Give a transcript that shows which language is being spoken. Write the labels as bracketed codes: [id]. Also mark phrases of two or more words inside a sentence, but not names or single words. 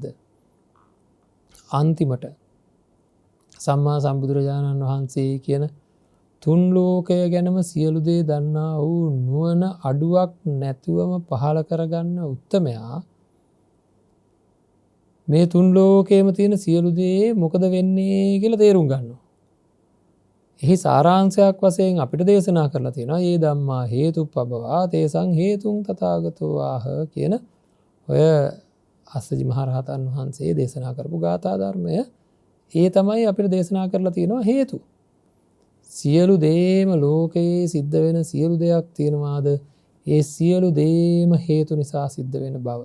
[si] අන්තිමට සම්මා සම්බුදුරජාණන් වහන්සේ කියන තුන් ලෝකය ගැනම සියලු දේ දන්නා වූ නුවණ අඩුවක් නැතුවම පහළ කරගන්න උත්තමයා මේ තුන් ලෝකයේම තියෙන සියලු දේ මොකද වෙන්නේ කියලා තේරුම් ගන්නවා. එහි සාරාංශයක් වශයෙන් අපිට දේශනා කරලා තියෙනවා [pi] "යේ ධම්මා හේතුප්පබවා තේසං හේතුං තථාගතෝ ආහ" [si] කියන ඔය අස්සජි මහරහතන් වහන්සේ දේශනා කරපු ගාථා ධර්මය. ඒ තමයි අපිට දේශනා කරලා තියෙනවා හේතු. සියලු දේම ලෝකයේ සිද්ධ වෙන සියලු දෙයක් තියෙනවාද ඒ සියලු දේම හේතු නිසා සිද්ධ වෙන බව.